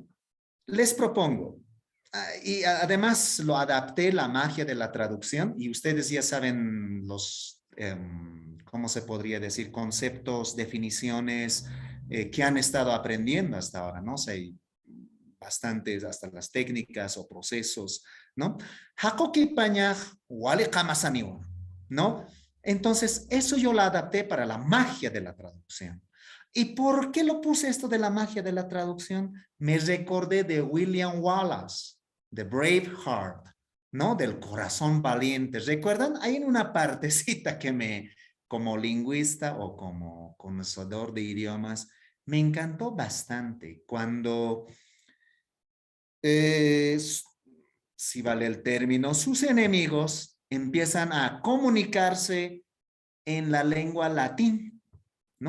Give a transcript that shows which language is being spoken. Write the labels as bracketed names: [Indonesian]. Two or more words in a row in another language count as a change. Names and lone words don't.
[Spanish] Les propongo, y además lo adapté la magia de la traducción y ustedes ya saben los, ¿cómo se podría decir? Conceptos, definiciones que han estado aprendiendo hasta ahora, ¿no? O sea, hay bastantes, hasta las técnicas o procesos, ¿no? [Aymara] Hakoki pañaj, wale kamasaniwa, [Spanish] ¿no? Entonces, eso yo lo adapté para la magia de la traducción. ¿Y por qué lo puse esto de la magia de la traducción? Me recordé de William Wallace, de Braveheart, ¿no? Del corazón valiente. ¿Recuerdan? Hay en una partecita que como lingüista o como conocedor de idiomas, me encantó bastante cuando, si vale el término, sus enemigos empiezan a comunicarse en la lengua latín, ¿no?